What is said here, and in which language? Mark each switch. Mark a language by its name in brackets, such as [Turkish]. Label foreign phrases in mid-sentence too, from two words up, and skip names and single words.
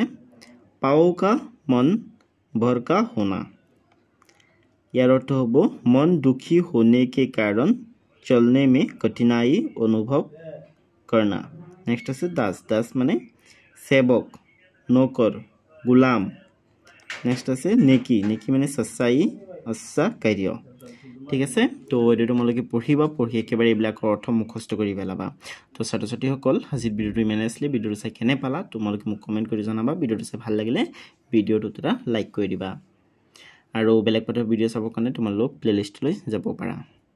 [Hindi] पाओ का मन भर का होना यार अर्थ होबो मन दुखी होने के कारण चलने में कठिनाई अनुभव करना नेक्स्ट से दास माने सेवक नौकर गुलाम नेक्स्ट से नेकी माने सच्चाई [Assamese] আচ্ছা কাৰ্য ঠিক আছে তো এইটো তোমালোকে পঢ়িবা পঢ়ি একেবাৰে এইবিলাকৰ অৰ্থ মুখস্থ কৰি পেলাবা তো ছাত্ৰ ছাত্ৰীসকল আজিৰ ভিডিঅ'টো ইমানে আছিলে ভিডিঅ'টো চাই কেনে পালা তোমালোকে মোক কমেণ্ট কৰি জনাবা ভিডিঅ'টো চাই ভাল লাগিলে ভিডিঅ'টোত এটা লাইক কৰি দিবা আৰু বেলেগ পাঠৰ ভিডিঅ' চাবৰ কাৰণে তোমালোক প্লেলিষ্টলৈ যাব পাৰা